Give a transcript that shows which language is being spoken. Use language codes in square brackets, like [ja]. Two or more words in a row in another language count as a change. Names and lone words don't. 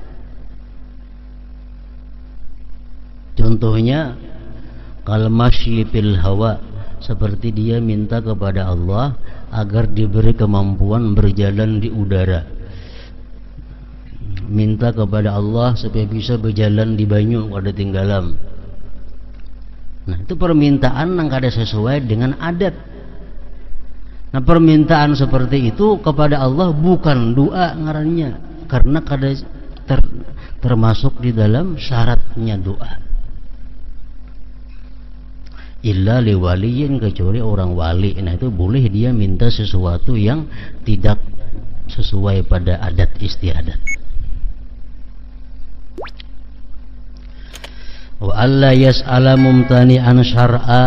[id] Contohnya [ar] كالمشي في الهواء, [id] seperti dia minta kepada Allah agar diberi kemampuan berjalan di udara. Minta kepada Allah supaya bisa berjalan di [bjn] banyu kada tinggalam. [id] Nah, itu permintaan yang kada sesuai dengan adat. Nah, permintaan seperti itu kepada Allah bukan doa ngarannya, karena kada termasuk di dalam syaratnya doa. [ar] إلا لولي, [id] kecuali orang wali. Nah, itu boleh dia minta sesuatu yang tidak sesuai pada adat istiadat. [ar] وألا يسأل ممتنعا شرعا.